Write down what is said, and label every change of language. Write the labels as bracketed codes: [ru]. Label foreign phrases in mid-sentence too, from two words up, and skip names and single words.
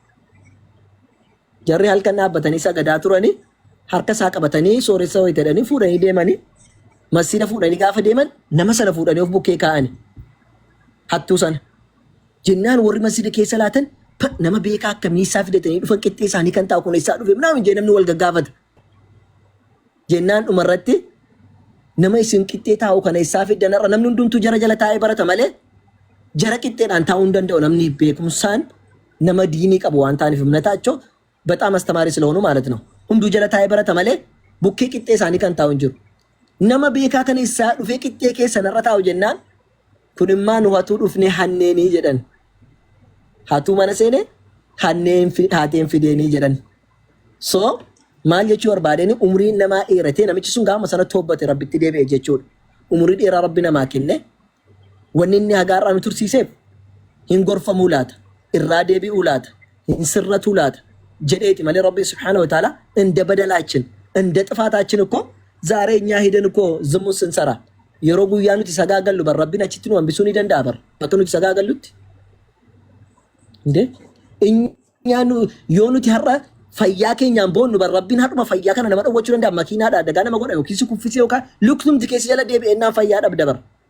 [om] jarri halkan dhaabbatanii sagadaa turanii harka isaa qabatanii sooressa wayitadhanii fuudhanii deemanii masjiida fuudhanii gaafa deeman nama sana fuudhanii of bukkee kaa'ani hattuu sana jennaan warri masjiida keessa laatan nama beekaa akkamii isaa fidatanii dhufan qixxee isaanii kan taa'u kun isaa dhufe namni jee namni wal gaggaafata jennaan dhumarratti nama isin qixxee taa'u kana isaa fidanarra namni hundumtuu jara jala taa'ee barata malee jara qixxeedhaan taa'uu hin danda'u namni beekumsaan nama diinii qabu waan ta'aniif [am] እምነታቸው በጣም አስተማሪ ስለሆኑ ማለት ነው [om] ሁንዱ jala taa'ee barata malee bukkee qixxee isaanii kan taa'u hin jiru nama beekaa kana isaa dhufee qixxee keessa narra taa'u jennaan kun immaa nu hatuu dhufne hanneenii jedhan hatuu mana seene haateen fideenii jedhan so maal jechuu barbaadeen umriin namaa dheeratee namichi sun gaama sana tobbate rabbitti deebi'e jechuudha umrii dheeraa rabbi namaa kenne wanni inni hagaarraa nu tursiiseef hin gorfamuu laata irraa deebi'uu laata hin sirratuu laata jedheeti malee rabbi [ar] سبحانه وتعالى [am] እንደ በደላችን እንደ ጥፋታችን እኮ ዛሬ እኛ ሄደን እኮ ዝሙት ስንሰራ [om] yeroo guyyaa nuti sagaagallu bar rabbiin achitti nu hambisuu ni danda'a bar bakka nuti sagaagallutti yoo nuti har'a fayyaa keenyaan boonnu bar rabbiin har'uma fayyaa kana nama dhowwachuu danda'a makiinaadha dagaa nama godha yookiin si kuffisee yookaan luktumti keessa jala deebi'ennaan fayyaa dhabda bar